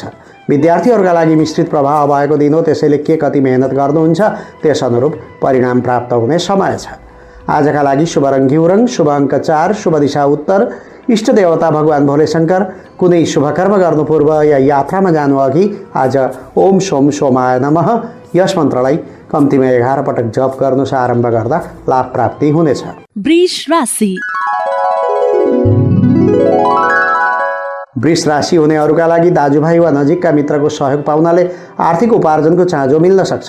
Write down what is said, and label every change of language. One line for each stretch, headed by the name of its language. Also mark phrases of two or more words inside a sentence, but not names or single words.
Nepali: विद्यार्थीहरूका लागि मिश्रित प्रभाव भएको दिन हो, त्यसैले के कति मेहनत गर्नुहुन्छ त्यस अनुरूप परिणाम प्राप्त हुने समय छ। आजका लागि शुभ रङ घिउ रङ, शुभ अङ्क 4, शुभ दिशा उत्तर, इष्ट देवता भगवान भोले शङ्कर। कुनै शुभ कर्म गर्नु पूर्व या यात्रामा जानु अघि आज
Sanskrit: ओम सोम सोमाय नमः
Nepali: यस मन्त्रलाई कम्तीमा 11 पटक जप गर्नुस्। आरम्भ गर्दा लाभ प्राप्ति हुनेछ। वृष राशि। वृष राशि हुनेहरूका लागि दाजुभाइ वा नजिकका मित्रको सहयोग पाउनाले आर्थिक उपार्जनको चाँजो मिल्न सक्छ।